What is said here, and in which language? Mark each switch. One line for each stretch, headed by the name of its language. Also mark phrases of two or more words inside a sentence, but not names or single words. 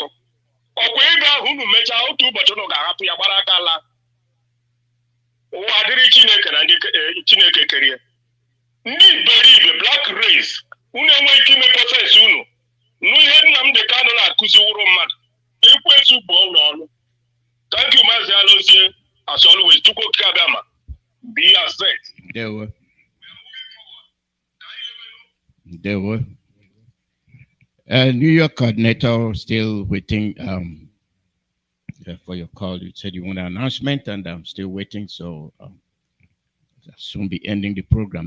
Igbo: Ọkwa ego ahụ unu mechaa otu ụbọchị unu ga-ahapụ ya gbara aka laa. Ụwa adịrị Chineke na ndị Chineke kerie. Ndị iberibe
English: black race
Igbo: unu enweghị ike ime proses unu nụ ihe Nnamdi Kanu na-akụzi wụrụ mmadụ. Ekwensu bụ ụlọ ọnụ.
English: Thank you, Mazi Alozie, as always.
Igbo: Chukwu okike abịama.
English: Be yourself. There were. New York coordinator still waiting for your call. You said you want an announcement, and I'm still waiting. So I'll soon be ending the program.